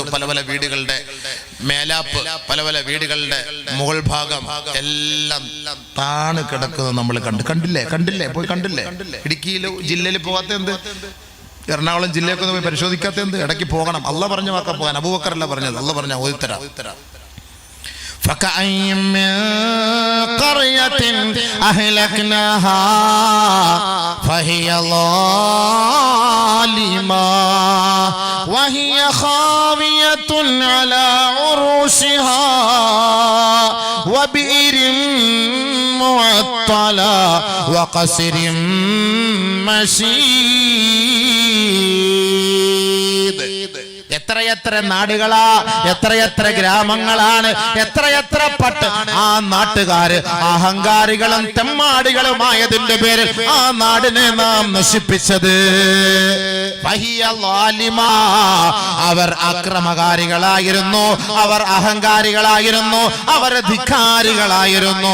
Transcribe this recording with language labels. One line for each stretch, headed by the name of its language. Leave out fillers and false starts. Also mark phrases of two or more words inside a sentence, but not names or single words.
Malayalam: പല പല വീടുകളുടെ മേലാപ്പ്, പല പല വീടുകളുടെ മുകൾ ഭാഗം എല്ലാം താണ് കിടക്കുന്നത് നമ്മൾ കണ്ടില്ലേ പോയി കണ്ടില്ലേ? ഇടുക്കിയിൽ ജില്ലയിൽ പോകാത്ത എന്ത്? എറണാകുളം ജില്ലയൊക്കെ പോയി പരിശോധിക്കാത്ത എന്ത്? ഇടയ്ക്ക് പോകണം. അല്ലാഹ് പറഞ്ഞ വാക്ക പോകാൻ. അബൂബക്കറല്ല പറഞ്ഞത്, അല്ലാഹ് പറഞ്ഞ ഓതിത്തരാ.
Arabic: فكأي من قرية أهلكناها فهي ظالمة وهي خاوية على عروشها وبئر معطلة وقصر مشيد.
Malayalam: എത്രയെത്ര നാടുകളാ, എത്രയെത്ര ഗ്രാമങ്ങളാണ്, എത്രയെത്ര ആ നാട്ടുകാര് അഹങ്കാരികളും തെമ്മാടികളുമായതിന്റെ പേരിൽ ആ നാടിനെ നാം നശിപ്പിച്ചത്. അവർ അക്രമകാരികളായിരുന്നു, അവർ അഹങ്കാരികളായിരുന്നു, അവർ ധിക്കാരികളായിരുന്നു.